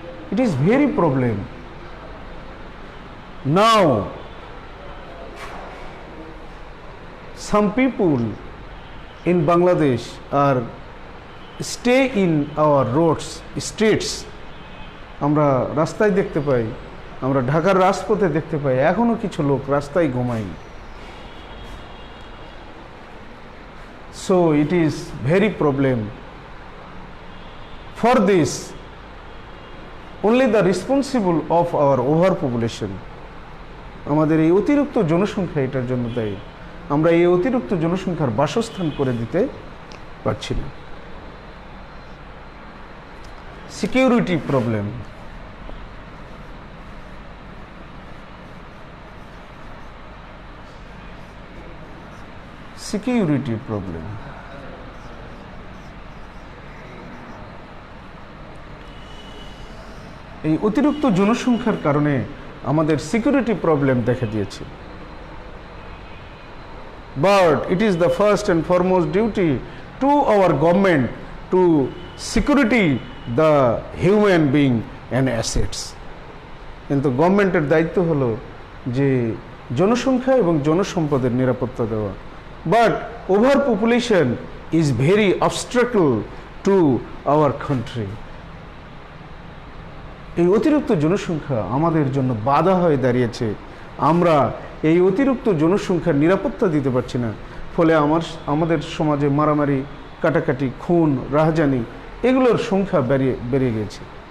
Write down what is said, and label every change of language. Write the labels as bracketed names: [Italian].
[English] It is very problem. Now some people in Bangladesh are stay in our roads, streets. [Bangla] আমরা রাস্তায় দেখতে পাই, আমরা ঢাকার রাজপথে দেখতে পাই, এখনো কিছু লোক রাস্তায় ঘুমায়। [English] So it is very problem. For this, only the responsible of our overpopulation. [Bangla] আমাদের এই অতিরিক্ত জনসংখ্যা এটার জন্য দায়ী। আমরা এই অতিরিক্ত জনসংখ্যার বাসস্থান করে দিতে পারছি না। [English] Security problem. Security problem. [Bangla] এই অতিরিক্ত জনসংখ্যার কারণে আমাদের সিকিউরিটি প্রবলেম দেখা দিয়েছে। [English] But it is the first and foremost duty to our government to security the human being and assets. [Bangla] কিন্তু গভর্নমেন্টের দায়িত্ব হলো যে জনসংখ্যা এবং জনসম্পদের নিরাপত্তা দেওয়া। [English] But overpopulation is very obstacle to our country. [Bangla] এই অতিরিক্ত জনসংখ্যা আমাদের জন্য বাধা হয়ে দাঁড়িয়েছে। আমরা এই অতিরিক্ত জনসংখ্যার নিরাপত্তা দিতে পারছি না, ফলে আমাদের সমাজে মারামারি, কাটাকাটি, খুন, রাহাজানি এগুলোর সংখ্যা বেড়ে গেছে।